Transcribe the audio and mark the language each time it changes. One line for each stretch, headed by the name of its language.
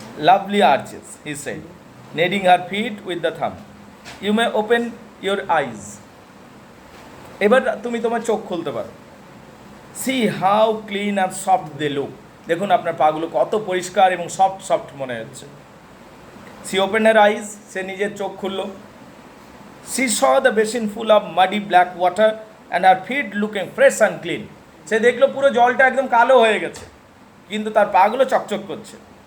English: Lovely arches, he said, kneading her feet with the thumb. You may open your eyes.
Bangla: এবার তুমি তোমার চোখ খুলতে পারো।
English: See how clean and soft they look.
Bangla: দেখুন আপনার পাগুলো কত পরিষ্কার এবং সফট সফট মনে হচ্ছে।
English: She opened her eyes,
Bangla: সে নিজের চোখ খুললো।
English: She saw the basin full of muddy black water and her feet looking fresh and clean.
Bangla: সে দেখলো পুরো জলটা একদম কালো হয়ে গেছে, কিন্তু তার পাগুলো চকচক করছে।